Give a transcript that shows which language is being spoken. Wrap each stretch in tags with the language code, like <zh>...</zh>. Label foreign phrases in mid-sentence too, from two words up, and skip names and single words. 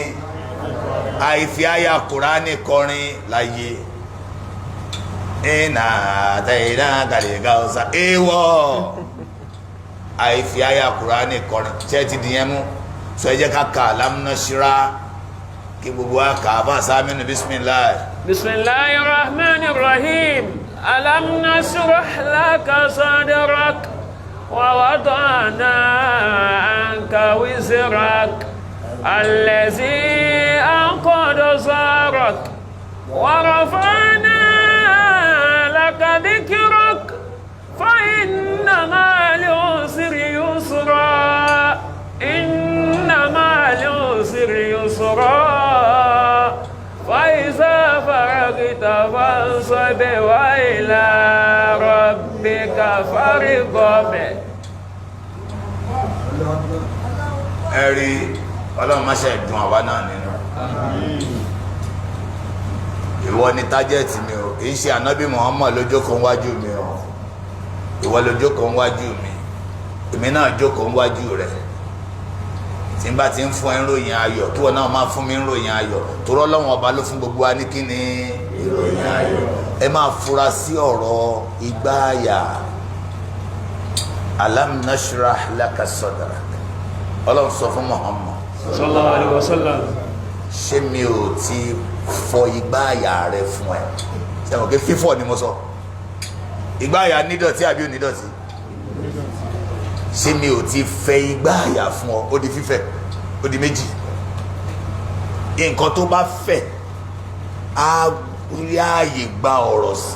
<yo>Àìfi àyà Kùránì kọrin láyé. Iná àtẹ̀yìnà gàdégà ọ̀sà. Èèwọ̀. Àìfi àyà Kùránì kọrin. Ṣé ti dìyẹn mú? Sọ ẹ jẹ́ ká ka Alam Nashra kí gbogbo wa kà á bá sáámínú bisimilahi.</yo> <ar>بسم الله الرحمن الرحيم ألم نشرح لك صدرك ووضعنا عنك وزرك الذي أنقض ظهرك ورفعنا لك ذكرك فإن مع العسر يسرا. إن مع العسر يسرا فإذا فرغت فانصب وإلى ربك فارغب.</ar> <yo>Ẹ̀rí Ọlọ́run má ṣe dùn àwa náà nínú. Ìwọ ni tájẹ́ẹ̀tì mi o, kì í ṣe ànábì Muhammad ló jókòó wájú mi o. Ìwọ ló jókòó wájú mi, èmi náà jókòó wájú rẹ̀. Tí n bá ti ń fún ẹ ń ròyìn ayọ̀ kí wọn náà máa fún mi ń ròyìn ayọ̀ torí Ọlọ́run ọba ló fún gbogbo wa ní kí ni ìròyìn ayọ̀. Ẹ máa fura sí ọ̀rọ̀ ìgbáàyà.</yo> <ar>ألم نشرح لك صدرك.</ar> <yo>Ọlọ́run sọ fún Muhammad</yo> <ar>صلى الله عليه وسلم.</ar> <yo>Ṣé mi ò ti fọ ìgbáàyà rẹ fún ẹ? Ṣé mo ké fífọ̀ ni mo sọ? Ìgbáàyà nídọ̀tí àbí ò nídọ̀tí? Ṣé mi ò ti fẹ ìgbáàyà fún ọ? Ó di fífẹ̀, ó di méjì. Nǹkan tó bá fẹ̀ á rí ààyè gba ọ̀rọ̀ sí.</yo>